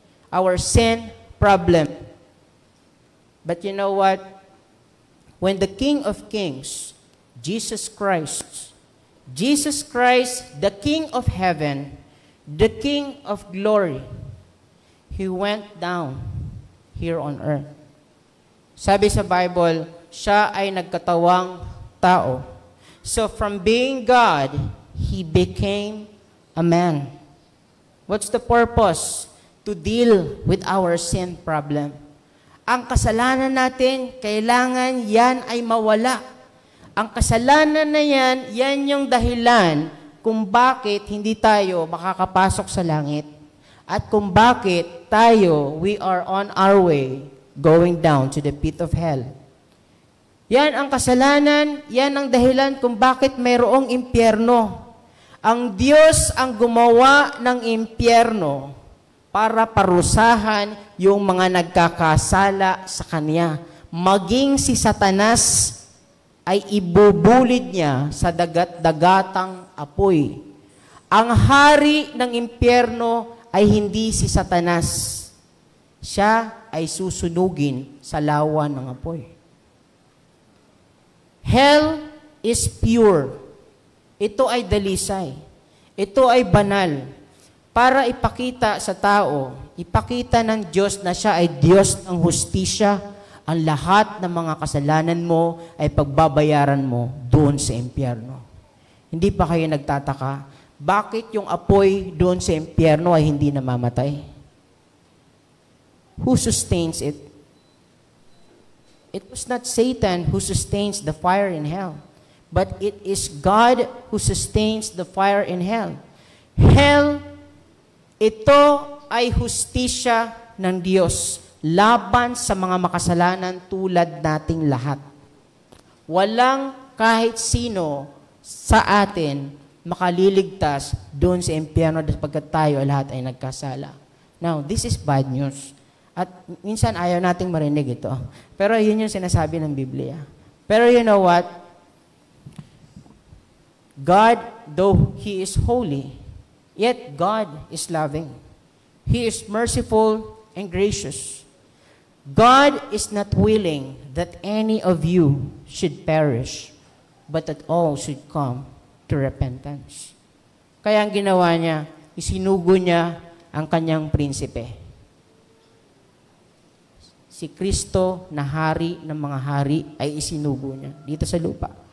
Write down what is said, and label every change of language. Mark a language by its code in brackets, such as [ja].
[en] Our sin problem. But you know what? When the King of Kings, Jesus Christ, the King of heaven, the King of glory, He went down here on earth. [tl] Sabi sa Bible, siya ay nagkatawang tao. [en] So from being God, He became a man. What's the purpose? To deal with our sin problem. [tl] Ang kasalanan natin, kailangan yan ay mawala. Ang kasalanan na yan, yan yung dahilan kung bakit hindi tayo makakapasok sa langit. At kung bakit tayo, [en] we are on our way going down to the pit of hell. [tl] Yan ang kasalanan, yan ang dahilan kung bakit mayroong impyerno. Ang Diyos ang gumawa ng impyerno para parusahan yung mga nagkakasala sa Kanya. Maging si Satanas ay ibubulid niya sa dagat-dagatang apoy. Ang hari ng impyerno ay hindi si Satanas. Siya ay susunugin sa lawa ng apoy. [en] Hell is pure. [tl] Ito ay dalisay. Ito ay banal. Para ipakita sa tao, ipakita ng Diyos na siya ay Diyos ng hustisya, ang lahat ng mga kasalanan mo ay pagbabayaran mo doon sa impyerno. Hindi pa kayo nagtataka, bakit yung apoy doon sa impyerno ay hindi namamatay? [en] Who sustains it? It was not Satan who sustains the fire in hell, but it is God who sustains the fire in hell. [tl] Hell, ito ay hustisya ng Diyos laban sa mga makasalanan tulad nating lahat. Walang kahit sino sa atin makaliligtas doon sa impyerno sapagkat tayo lahat ay nagkasala. [en] Now, this is bad news. [tl] At minsan ayaw nating marinig ito. Pero yun yung sinasabi ng Biblia. Pero [en] you know what? God, though He is holy, yet God is loving. He is merciful and gracious. God is not willing that any of you should perish, but that all should come to repentance. [tl] Kaya ang ginawa niya, isinugo niya ang kanyang prinsipe. Si Kristo na hari ng mga hari ay isinugo niya dito sa lupa.